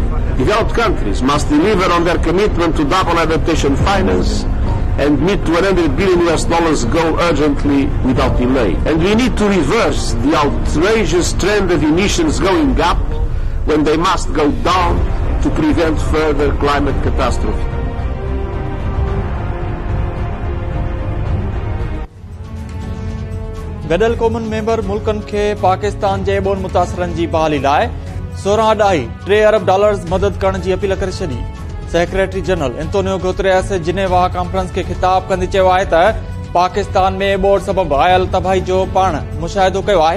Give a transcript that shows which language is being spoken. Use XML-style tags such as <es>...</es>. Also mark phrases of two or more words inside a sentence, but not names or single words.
<en>Developed countries must deliver on their commitment to double adaptation finance and meet $100 billion goal urgently without delay. And we need to reverse the outrageous trend of emissions going up when they must go down to prevent further climate catastrophe.</en> <sd>गॾियल क़ौमुनि मेंबर मुल्कनि खे पाकिस्तान जे बोर्ड मुतासिरनि जी बहाली लाइ $16.3 अरब मदद करण जी अपील करे छॾी। सेक्रेटरी जनरल एंटोनियो गुतेरेस जिनेवा कॉन्फ्रेंस खे ख़िताब कंदे चयो आहे त पाकिस्तान में बोर्ड सबबि आयल तबाही जो पाण मुशाहिदो कयो आहे।</sd>